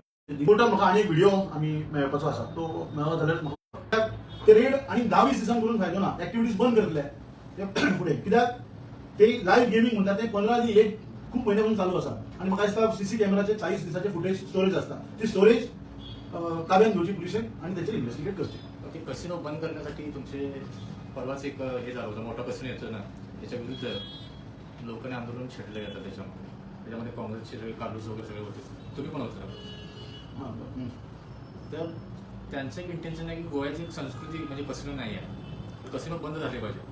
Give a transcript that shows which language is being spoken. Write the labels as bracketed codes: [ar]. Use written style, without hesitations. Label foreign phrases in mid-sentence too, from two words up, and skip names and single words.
[kok] टोटल म्हाका आनी एक व्हिडिओ आमी मेळपाचो आसा तो मेळ्ळो जाल्यार म्हाका ते रेड आणि 10-20 दिसांक करून फायदो ना. ऍक्टिव्हिटीज बंद करतले ते फुडें कित्याक ते [en] live gaming [kok] म्हणटा ते 15 दी एक खूप महिन्यापासून चालू आसा आणि म्हाका दिसता सीसी कॅमेराचे 40 दिसाचे फुटेज स्टोरेज आसता. ती स्टोरेज ताब्यात घेवची पुलिसेन आणि त्याचेर इन्व्हेस्टिगेट करचे. [mr] ओके, कसिनो बंद करण्यासाठी तुमचे परवाच एक हे झालं होतं, मोठा कसिनो येतो ना त्याच्या विरुद्ध लोकांनी आंदोलन छेडलं जातं त्याच्यामध्ये काँग्रेसचे सगळे कालूस वगैरे सगळे होते, तुम्ही पण होता. तर त्यांचं एक इंटेन्शन आहे की गोव्याची एक संस्कृती म्हणजे कसिनो नाही आहे, कसिनो बंद झाले पाहिजे.